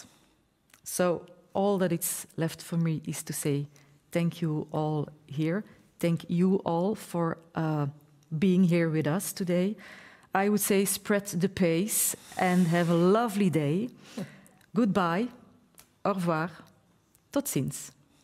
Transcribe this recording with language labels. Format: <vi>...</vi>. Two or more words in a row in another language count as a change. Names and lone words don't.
<en>So all that is left for me is to say thank you all here. Thank you all for being here with us today. I would say spread the PACE and have a lovely day. Goodbye,</en> <fr>au revoir,</fr> <nl>tot ziens.</nl>